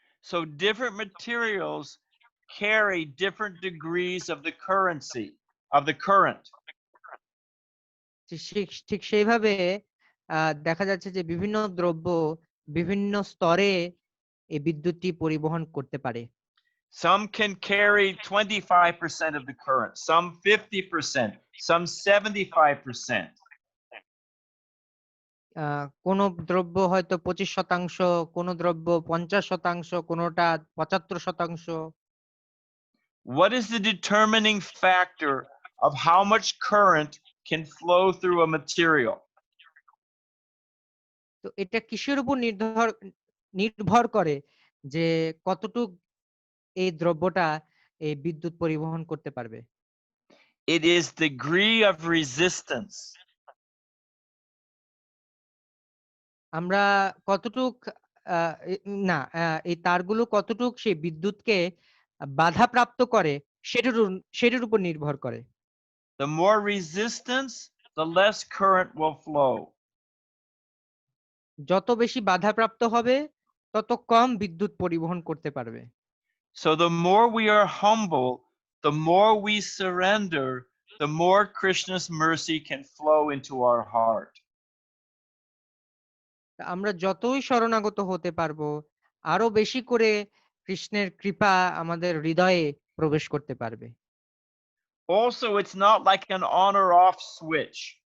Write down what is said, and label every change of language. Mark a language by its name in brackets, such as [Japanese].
[English] So different materials carry different degrees of the currency of the current. [Bangla] ঠিক সেইভাবে দেখা যাচ্ছে যে বিভিন্ন দ্রব্য বিভিন্ন স্তরে এই বিদ্যুৎটি পরিবহন করতে পারে। [English] Some can carry 25% of the current, some 50%, some 75%. [Bangla] কোন দ্রব্য হয়তো 25%, কোন দ্রব্য 50%, কোনটা 75%। [English] What is the determining factor of how much current can flow through a material? [Bangla] তো এটা কিসের উপর নির্ভর করে যে কতটুক এই দ্রব্যটা এই বিদ্যুৎ পরিবহন করতে পারবে? [English] It is degree of resistance. [Bangla] আমরা কতটুক না এই তারগুলো কতটুক সেই বিদ্যুৎকে বাধাপ্রাপ্ত করে সেটার উপর নির্ভর করে। [English] The more resistance, the less current will flow. [Bangla] যত বেশি বাধাপ্রাপ্ত হবে তত কম বিদ্যুৎ পরিবহন করতে পারবে। [English] So the more we are humble, the more we surrender, the more Krishna's mercy can flow into our heart. [Bangla] আমরা যতই শরণাগত হতে পারবো আরো বেশি করে কৃষ্ণের কৃপা আমাদের হৃদয়ে প্রবেশ করতে পারবে। [English] Also, it's not like an on or off switch.